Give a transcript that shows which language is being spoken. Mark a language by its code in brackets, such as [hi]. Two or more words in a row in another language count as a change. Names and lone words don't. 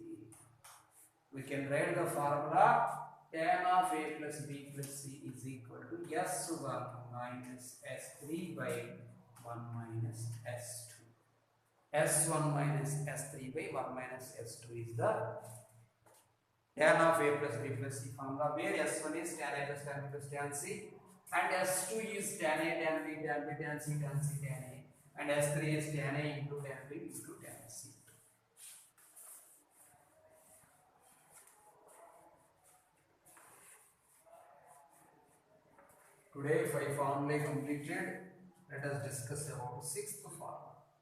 [en] We can write the formula tan of A plus B plus C is equal to S1 minus S3 by 1 minus S2. S1 minus S3 by 1 minus S2 is the tan of A plus B plus C formula, where S1 is tan A plus tan B plus tan C and S2 is tan A tan B tan B tan C tan C tan A, and S3 is tan A into tan B into tan C. Today 5 formulae completed. Let us discuss about 6th formula.